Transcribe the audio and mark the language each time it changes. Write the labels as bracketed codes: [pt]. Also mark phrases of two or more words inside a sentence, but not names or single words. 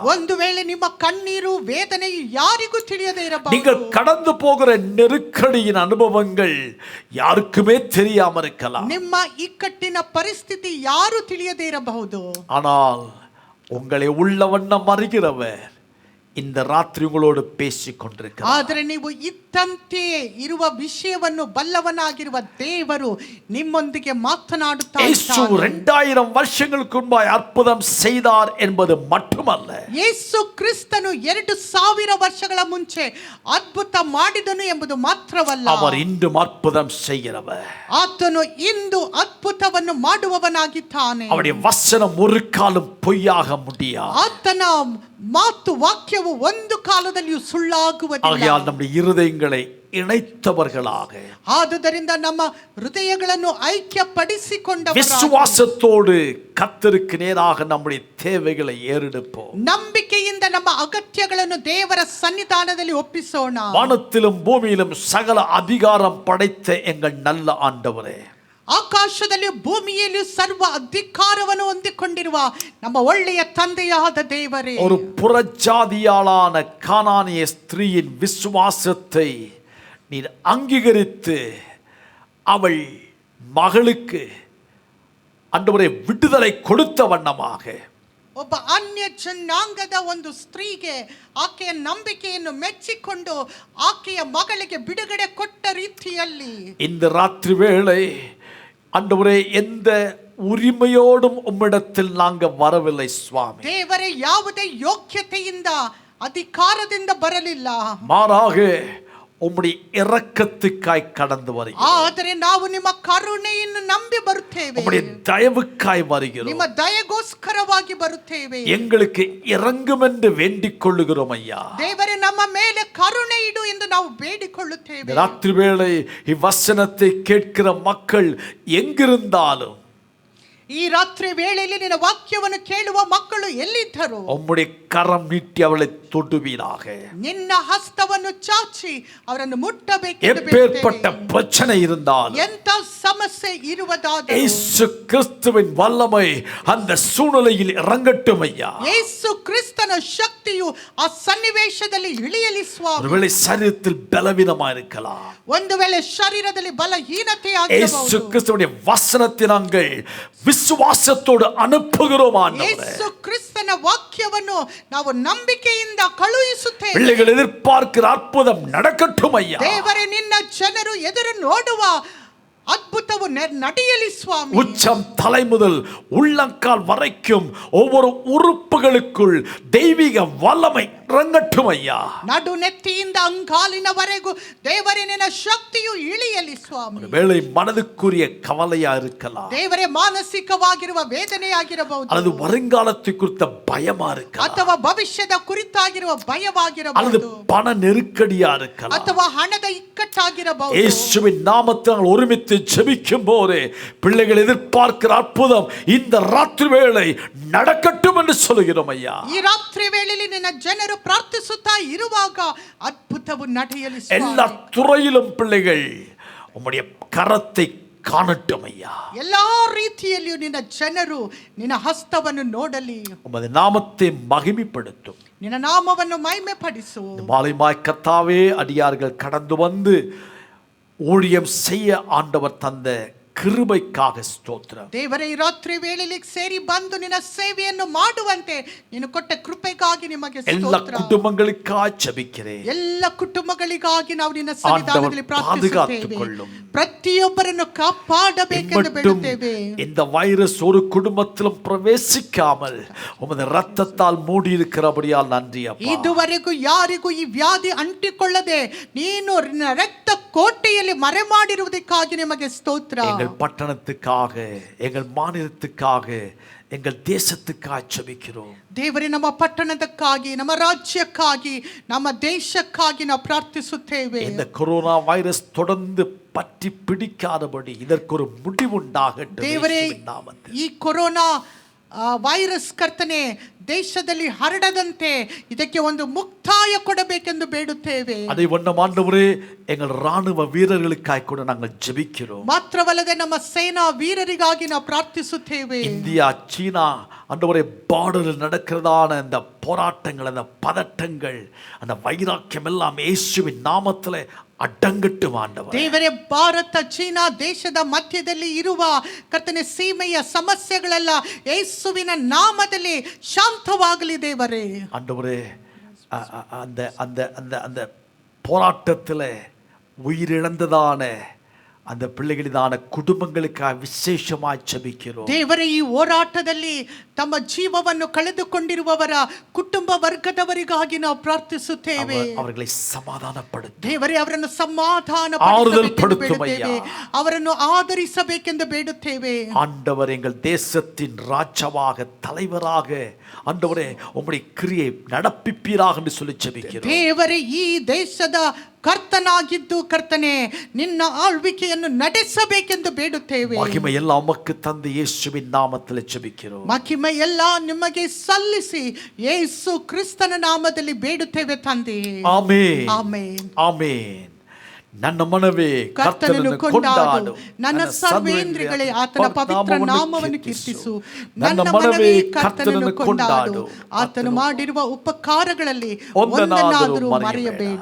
[kn] ಒಂದು ವೇಳೆ ನಿಮ್ಮ ಕಣ್ಣೀರು ವೇದನೆಯು ಯಾರಿಗೂ ತಿಳಿಯದೇ ಇರಬಹುದು. [ta] நீங்கள் கடந்து போகிற நெருக்கடியின் அனுபவங்கள் யாருக்குமே தெரியாமல் இருக்கலாம். [kn] ನಿಮ್ಮ ಇಕ್ಕಟ್ಟಿನ ಪರಿಸ್ಥಿತಿ ಯಾರು ತಿಳಿಯದೇ ಇರಬಹುದು. [ta] ஆனால் உங்களை உள்ளவண்ணம் அறிகிறவர் இந்த ராத்திரி உங்களோடு பேசிக் கொண்டிருக்கிறார். [kn] ಆದರೆ ನೀವು ಇದ್ದಂತೆಯೇ ಇರುವ ವಿಷಯವನ್ನು ಬಲ್ಲವನಾಗಿರುವ ದೇವರು ನಿಮ್ಮೊಂದಿಗೆ ಮಾತನಾಡುತ್ತಾ [ta] இயேசு 2000 வருஷங்களுக்கு முன்பாய் அற்புதம் செய்தார் என்பது மட்டுமல்ல, [kn] ಯೇಸು ಕ್ರಿಸ್ತನು 2000 ವರ್ಷಗಳ ಮುಂಚೆ ಅದ್ಭುತ ಮಾಡಿದನು ಎಂಬುದು ಮಾತ್ರವಲ್ಲ, [ta] அவர் இன்றும் அற்புதம் செய்கிறவர். [kn] ಆತನು ಇಂದು ಅದ್ಭುತವನ್ನು ಮಾಡುವವನಾಗಿದ್ದಾನೆ. [ta] அவருடைய வசனம் ஒரு காலம் பொய்யாக முடியாது. [kn] ಆತನ ಮಾತು ವಾಕ್ಯವು ಒಂದು ಕಾಲದಲ್ಲಿಯೂ ಸುಳ್ಳಾಗುವುದಿಲ್ಲ. [ta] ஆகையால் நம்முடைய இருதயங்களை இணைத்தவர்களாக, [kn] ಆದುದರಿಂದ ನಮ್ಮ ಹೃದಯಗಳನ್ನು ಐಕ್ಯಪಡಿಸಿಕೊಂಡವರಾಗಿ [ta] விசுவாசத்தோடு கர்த்தருக்கு நேராக நம்முடைய தேவைகளை ஏறெடுப்போம். [kn] ನಂಬಿಕೆಯಿಂದ ನಮ್ಮ ಅಗತ್ಯಗಳನ್ನು ದೇವರ ಸನ್ನಿಧಾನದಲ್ಲಿ ಒಪ್ಪಿಸೋಣ. [ta] வானத்திலும் பூமியிலும் சகல அதிகாரம் படைத்த எங்கள் நல்ல ஆண்டவரே, [kn] ಆಕಾಶದಲ್ಲಿ ಭೂಮಿಯಲ್ಲಿ ಸರ್ವ ಅಧಿಕಾರವನ್ನು ಹೊಂದಿಕೊಂಡಿರುವ ನಮ್ಮ ಒಳ್ಳೆಯ ತಂದೆಯಾದ ದೇವರೇ, [ta] ஒரு புறஜாதியாளான கானானிய ஸ்திரீயின் விசுவாசத்தை நீர் அங்கீகரித்து அவள் மகளுக்கு ஆண்டவரே விடுதலை கொடுத்த வண்ணமாக, [kn] ಒಬ್ಬ ಅನ್ಯ ಜನಾಂಗದ ಒಂದು ಸ್ತ್ರೀಗೆ ಆಕೆಯ ನಂಬಿಕೆಯನ್ನು ಮೆಚ್ಚಿಕೊಂಡು ಆಕೆಯ ಮಗಳಿಗೆ ಬಿಡುಗಡೆ ಕೊಟ್ಟ ರೀತಿಯಲ್ಲಿ [ta] இந்த ராத்திரி வேளை ஆண்டவரே எந்த உரிமையோடும் உம்மிடத்தில் நாங்க வரவில்லை சுவாமி. [kn] ದೇವರೇ ಯಾವುದೇ ಯೋಗ್ಯತೆಯಿಂದ ಅಧಿಕಾರದಿಂದ ಬರಲಿಲ್ಲ, [ta] மாறாக உம்முடைய இரக்கத்துக்காய் கடந்து வருகிறோம். [kn] ಆದರೆ ನಾವು ನಿಮ್ಮ ಕರುಣೆಯನ್ನು ನಂಬಿ ಬರುತ್ತೇವೆ, [ta] உம்முடைய தயவுக்காய் வருகிறோம். [kn] ನಿಮ್ಮ ದಯೆಗೋಸ್ಕರವಾಗಿ ಬರುತ್ತೇವೆ. [ta] எங்களுக்கு இறங்கும் என்று வேண்டிக் கொள்ளுகிறோம் ஐயா. [kn] ದೇವರೇ ನಮ್ಮ ಮೇಲೆ ಕರುಣೆ ಇಡು ಎಂದು ನಾವು ಬೇಡಿಕೊಳ್ಳುತ್ತೇವೆ. [ta] ராத்திரி வேளை இவ்வசனத்தை கேட்கிற மக்கள் எங்கிருந்தாலும், [kn] ಈ ರಾತ್ರಿ ವೇಳೆಯಲ್ಲಿ ನಿನ್ನ ವಾಕ್ಯವನ್ನು ಕೇಳುವ ಮಕ್ಕಳು ಎಲ್ಲಿದ್ದರು? [ta] உம்முடைய கரம் நீட்டி அவளை தொடுவீராக. [kn] ನಿನ್ನ ಹಸ್ತವನ್ನು ಚಾಚಿ ಅವರನ್ನು ಮುಟ್ಟಬೇಕೆಂದು [ta] எப்பேற்பட்ட [kn] ಬೇಡುತ್ತೇವೆ. [ta] பிரச்சனை இருந்தாலும் [kn] ಎಂತ ಸಮಸ್ಯೆ ಇರುವುದಾದರೂ [ta] இயேசு கிறிஸ்துவின் வல்லமை அந்த சூழ்நிலையில் இறங்கட்டும் ஐயா. [kn] ಯೇಸು ಕ್ರಿಸ್ತನ ಶಕ್ತಿಯು ಆ ಸನ್ನಿವೇಶದಲ್ಲಿ ಇಳಿಯಲಿ ಸ್ವಾಮಿ. [ta] ஒருவேளை சரீரத்தில் பலவீனமா இருக்கலாம். [kn] ಒಂದು ವೇಳೆ ಶರೀರದಲ್ಲಿ ಬಲಹೀನತೆ [ta] இயேசு [kn] ಆಗಿರಬಹುದು. [ta] கிறிஸ்துவின் வசனத்தை நாங்கள் விசுவாசத்தோடு அனுப்புகிறோம் ஆண்டவரே. [kn] ಯೇಸು ಕ್ರಿಸ್ತನ ವಾಕ್ಯವನ್ನು ನಾವು ನಂಬಿಕೆಯಿಂದ ಕಳುಹಿಸುತ್ತೇವೆ. [ta] பிள்ளைகள் எதிர்பார்க்கிற அற்புதம் நடக்கட்டும் ஐயா. [kn] ದೇವರೇ, ನಿನ್ನ ಜನರು ಎದುರು ನೋಡುವ ಅದ್ಭುತವು ನಡೆಯಲಿ ಸ್ವಾಮಿ. [ta] உச்சம் தலை முதல் உள்ளங்கால் வரைக்கும் ஒவ்வொரு உறுப்புகளுக்குள் தெய்வீக வல்லமை இறங்கட்டும் ஐயா. [kn] ನಡು ನೆತ್ತಿಯಿಂದ ಅಂಗಾಲಿನವರೆಗೂ ದೇವರೇ ನಿನ್ನ ಶಕ್ತಿಯು ಇಳಿಯಲಿ ಸ್ವಾಮಿ. [ta] வேளை மனதுக்குரிய கவலையா இருக்கலாம். [kn] ದೇವರೇ, ಮಾನಸಿಕವಾಗಿರುವ ವೇದನೆಯಾಗಿರಬಹುದು, [ta] அல்லது வருங்காலத்தை குறித்த பயமா இருக்கலாம், [kn] ಅಥವಾ ಭವಿಷ್ಯದ ಕುರಿತಾಗಿರುವ [ta] அல்லது [kn] ಭಯವಾಗಿರಬಹುದು, [ta] பண நெருக்கடியா இருக்கலாம். [kn] ಅಥವಾ ಹಣದ ಇಕ್ಕಟ್ಟಾಗಿರಬಹುದು. [ta] இயேசுவின் நாமத்தால் ஒருமித்து ஜெபிக்கும் போது பிள்ளைகள் எதிர்பார்க்கிற அற்புதம் இந்த ராத்திரி வேளை நடக்கட்டும் என்று சொல்கிறோம் ஐயா. [kn] ಈ ರಾತ್ರಿ ವೇಳೆಯಲ್ಲಿ ನಿನ್ನ ಜನರು ಪ್ರಾರ್ಥಿಸುತ್ತಾ ಇರುವಾಗ ಅದ್ಭುತವು ನಡೆಯಲಿ [ta] எல்லா [kn] ಸ್ವಾಮಿ. [ta] துறையிலும் பிள்ளைகள் உம்முடைய கரத்தை காணட்டும் ஐயா. [kn] ಎಲ್ಲಾ ರೀತಿಯಲ್ಲಿಯೂ ನಿನ್ನ ಜನರು ನಿನ್ನ ಹಸ್ತವನ್ನು ನೋಡಲಿ, [ta] உமது நாமத்தை மகிமைப்படுத்தும். [kn] ನಿನ್ನ ನಾಮವನ್ನು ಮಹಿಮೆ ಪಡಿಸು. [ta] மாலைமாய் கர்த்தாவே, அடியார்கள் கடந்து வந்து ஊழியம் செய்ய ஆண்டவர் தந்த கிருபைக்காக ஸ்தோத்திரம். [kn] ದೇವರೇ, ಈ ರಾತ್ರಿ ವೇಳೆಯಲ್ಲಿ ಸೇರಿ ಬಂದು ನಿನ್ನ ಸೇವೆಯನ್ನು ಮಾಡುವಂತೆ ನೀನು ಕೊಟ್ಟ ಕೃಪೆಗಾಗಿ ನಿಮಗೆ [ta] எல்லா [kn] ಸ್ತೋತ್ರ. [ta] குடும்பங்களுக்காய் ஜெபிக்கிறேன். [kn] ಎಲ್ಲ ಕುಟುಂಬಗಳಿಗಾಗಿ ನಾವು ನಿನ್ನ ಸನ್ನಿಧಾನದಲ್ಲಿ [ta] ஆண்டவர் பாதுகாத்துக் [kn] ಪ್ರಾರ್ಥಿಸುತ್ತೇವೆ. [ta] கொள்ளும். [kn] ಪ್ರತಿಯೊಬ್ಬರನ್ನು ಕಾಪಾಡಬೇಕೆಂದು [ta] மட்டும் [kn] ಬೇಡುತ್ತೇವೆ. [ta] இந்த வைரஸ் ஒரு குடும்பத்திலும் பிரவேசிக்காமல் உமது ரத்தத்தால் மூடி இருக்கிறபடியால் நன்றி அப்பா. [kn] ಇದುವರೆಗೂ ಯಾರಿಗೂ ಈ ವ್ಯಾಧಿ ಅಂಟಿಕೊಳ್ಳದೆ ನೀನು ನಿನ್ನ ರಕ್ತ ಕೋಟೆಯಲ್ಲಿ ಮರೆ ಮಾಡಿರುವುದಕ್ಕಾಗಿ ನಿಮಗೆ ಸ್ತೋತ್ರ. [ta] எங்கள் பட்டணத்துக்காக, எங்கள் மாநிலத்துக்காக, எங்கள் தேசத்துக்காக ஜெபிக்கிறோம். [kn] ದೇವರೇ, ನಮ್ಮ ಪಟ್ಟಣದಕ್ಕಾಗಿ, ನಮ್ಮ ರಾಜ್ಯಕ್ಕಾಗಿ, ನಮ್ಮ ದೇಶಕ್ಕಾಗಿ ನಾವು ಪ್ರಾರ್ಥಿಸುತ್ತೇವೆ. [ta] இந்த கொரோனா வைரஸ் தொடர்ந்து பற்றி பிடிக்காதபடி இதற்கு ஒரு முடிவுண்டாகட்டும் [kn] ದೇವರೇ, [ta] இயேசுவின் நாமத்தில். [kn] ಈ ಕೊರೋನಾ ವೈರಸ್ ಕರ್ತನೆ ದೇಶದಲ್ಲಿ ಹರಡದಂತೆ ಇದಕ್ಕೆ ಒಂದು ಮುಕ್ತಾಯ ಕೊಡಬೇಕೆಂದು ಬೇಡುತ್ತೇವೆ. [ta] அதை வண்ணம் ஆண்டவரே, எங்கள் ராணுவ வீரர்களுக்காய் கூட நாங்கள் ஜெபிக்கிறோம். [kn] ಮಾತ್ರವಲ್ಲದೆ ನಮ್ಮ ಸೇನಾ ವೀರರಿಗಾಗಿ ನಾವು ಪ್ರಾರ್ಥಿಸುತ್ತೇವೆ. [ta] இந்தியா, சீனா ஆண்டவரே, பார்டரில் நடக்கிறதான அந்த போராட்டங்கள், அந்த பதட்டங்கள், அந்த வைராக்கியம் எல்லாம் இயேசுவின் நாமத்திலே அடங்கட்டும் ஆண்டவரே. [kn] ದೇವರೇ, ಭಾರತ ಚೀನಾ ದೇಶದ ಮಧ್ಯದಲ್ಲಿ ಇರುವ ಕರ್ತನೆ ಸೀಮೆಯ ಸಮಸ್ಯೆಗಳೆಲ್ಲ ಯೇಸುವಿನ ನಾಮದಲ್ಲಿ ಶಾಂತವಾಗಲಿ ದೇವರೇ. [ta] ஆண்டவரே, அந்த அந்த அந்த அந்த போராட்டத்தில் உயிரிழந்ததான அந்த பிள்ளைகளிதான குடும்பங்களுக்காக விசேஷமாய் ஜெபிக்கிறோம். [kn] ದೇವರೇ, ಈ ಹೋರಾಟದಲ್ಲಿ ತಮ್ಮ ಜೀವವನ್ನು ಕಳೆದುಕೊಂಡಿರುವವರ ಕುಟುಂಬ ವರ್ಗದವರಿಗಾಗಿ ನಾವು ಪ್ರಾರ್ಥಿಸುತ್ತೇವೆ. [ta] அவர்களை சமாதானப்படுத்து. [kn] ದೇವರೇ, ಅವರನ್ನು ಸಮಾಧಾನ [ta] ஆறுதல் [kn] ಪಡಿಸಬೇಕೆಂದು [ta] படுத்தும் [kn] ಬೇಡುತ್ತೇವೆ. [ta] ஐயா. [kn] ಅವರನ್ನು ಆದರಿಸಬೇಕೆಂದು ಬೇಡುತ್ತೇವೆ. [ta] ஆண்டவர், எங்கள் தேசத்தின் ராஜாவாக, தலைவராக ஆண்டவரே உம்முடைய கிரியை நடப்பிப்பீராக என்று சொல்லி ஜெபிக்கிறோம். [kn] ದೇವರೇ, ಈ ದೇಶದ ಕರ್ತನಾಗಿದ್ದು ಕರ್ತನೆ ನಿನ್ನ ಆಳ್ವಿಕೆಯನ್ನು ನಡೆಸಬೇಕೆಂದು ಬೇಡುತ್ತೇವೆ. [ta] மகிமை எல்லாம் உமக்கு தந்து இயேசுவின் நாமத்தில் ஜெபிக்கிறோம். [kn] ಮಹಿಮೆ ಎಲ್ಲ ನಿಮಗೆ ಸಲ್ಲಿಸಿ ಯೇಸು ಕ್ರಿಸ್ತನ ನಾಮದಲ್ಲಿ ಬೇಡುತ್ತೇವೆ ತಂದೆ. [ta] ஆமென். [kn] ಆಮೆನ್. [ta] ஆமென். [kn] ನನ್ನ ಮನವೇ ಕರ್ತನನ್ನು ಕರ್ತನನ್ನು ಕೊಂಡಾಡು, ನನ್ನ ಸರ್ವೇಂದ್ರಿಗಳೇ ಆತನ ಪವಿತ್ರ ನಾಮವನ್ನು ಕೀರ್ತಿಸು. ನನ್ನ ಮನವೇ ಕರ್ತನನ್ನು ಕೊಂಡಾಡು, ಆತನು ಮಾಡಿರುವ ಉಪಕಾರಗಳಲ್ಲಿ ಒಂದನ್ನಾದರೂ ಮರೆಯಬೇಡ.